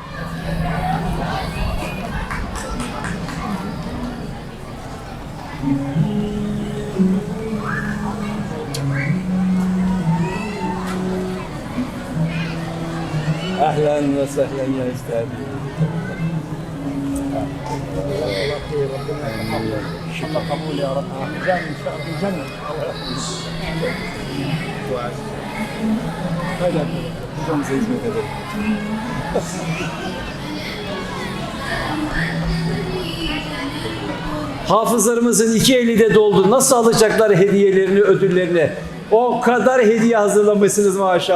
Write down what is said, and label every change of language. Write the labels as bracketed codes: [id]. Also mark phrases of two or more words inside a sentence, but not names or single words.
[ar] أهلا وسهلا يا أستاذ. الله قبول يا رب. جنة ان شاء الله جنة. [tr] Hadi hocamıza hizmet edelim. Hafızlarımızın iki eli de doldu. Nasıl alacaklar hediyelerini, ödüllerini? O kadar hediye hazırlamışsınız maşallah.